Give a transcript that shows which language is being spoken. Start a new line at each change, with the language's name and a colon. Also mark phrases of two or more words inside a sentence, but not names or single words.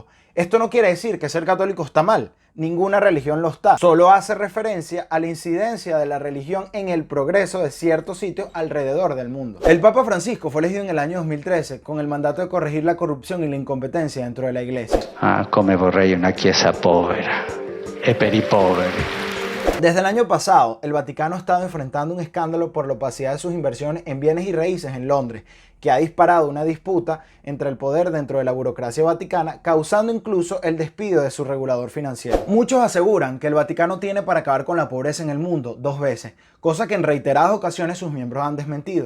Spanish: Esto no quiere decir que ser católico está mal, ninguna religión lo está, solo hace referencia a la incidencia de la religión en el progreso de ciertos sitios alrededor del mundo. El Papa Francisco fue elegido en el año 2013 con el mandato de corregir la corrupción y la incompetencia dentro de la iglesia.
Italian: Come vorrei una chiesa povera e per i poveri.
Spanish: Desde el año pasado, el Vaticano ha estado enfrentando un escándalo por la opacidad de sus inversiones en bienes y raíces en Londres, que ha disparado una disputa entre el poder dentro de la burocracia vaticana, causando incluso el despido de su regulador financiero. Muchos aseguran que el Vaticano tiene para acabar con la pobreza en el mundo 2 veces, cosa que en reiteradas ocasiones sus miembros han desmentido.